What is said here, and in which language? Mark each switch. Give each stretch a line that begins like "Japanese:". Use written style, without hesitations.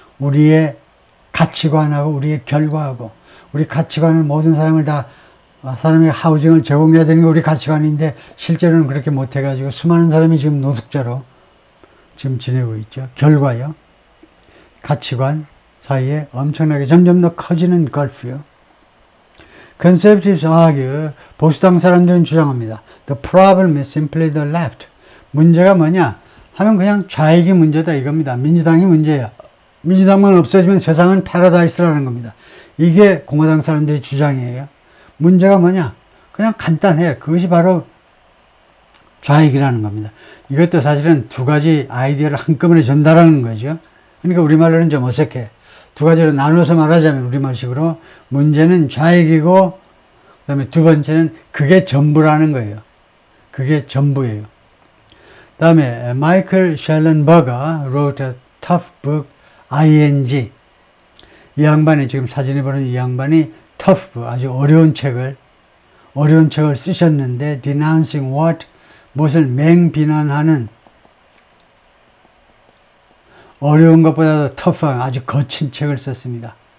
Korean: 우리의 가치관하고 우리의 결과하고 우리 가치관은 모든 사람에게 하우징을 제공해야 되는 게 우리 가치관인데 실제로는 그렇게 못해가지고 수많은 사람이 지금 노숙자로 지금 지내고 있죠. 결과요. 가치관 사이에 엄청나게 점점 더 커지는 걸프요.
English: Conservatives argue,
Korean: 보수당 사람들은 주장합니다.
English: The problem is simply the left.
Korean: 문제가 뭐냐 하면 그냥 좌익이 문제다 이겁니다. 민주당이 문제야. 민주당만 없어지면 세상은 패러다이스라는 겁니다. 이게 공화당 사람들의 주장이에요. 문제가 뭐냐? 그냥 간단해. 그것이 바로 좌익이라는 겁니다. 이것도 사실은 두 가지 아이디어를 한꺼번에 전달하는 거죠. 그러니까 우리말로는 좀 어색해. 두 가지로 나눠서 말하자면 우리말식으로 문제는 좌익이고 그 다음에 두 번째는 그게 전부라는 거예요. 그게 전부예요. 그 다음에 마이클 셸런버거
English: wrote a tough book ing.
Korean: 이 양반이 지금 사진에 보는 이 양반이 tough 아주 어려운 책을 쓰셨는데
English: denouncing what
Korean: 무엇을 맹비난하는 어려운 것보다도 tough한 아주 거친 책을 썼습니다.